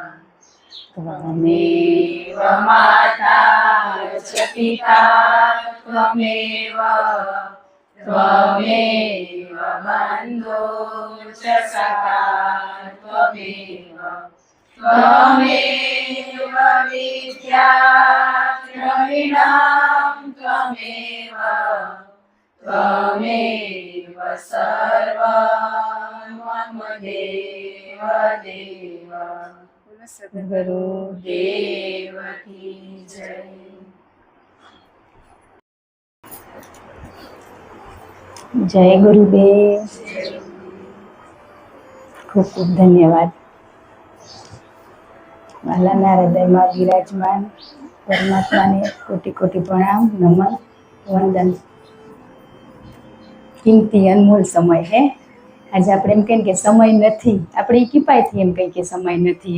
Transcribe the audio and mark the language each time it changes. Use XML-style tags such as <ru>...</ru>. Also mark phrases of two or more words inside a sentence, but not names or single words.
<sa>त्वमेव माता च पिता त्वमेव त्वमेव बन्धो च सखा त्वमेव त्वमेव विद्या द्रविणं त्वमेव त्वमेव सर्वं मम देव देव।</sa> <hi>गुरुदेव की जय। जय गुरुदेव। खूब खूब धन्यवाद।</hi> <gu>વાલાના હૃદયમાં વિરાજમાન પરમાત્માને કોટી કોટી પ્રણામ, નમન, વંદન। કિંમતી અનમોલ સમય હે। આજે આપણે એમ કહીએ કે સમય નથી, આપણે એ કિપાયથી એમ કહીએ કે સમય નથી।</gu>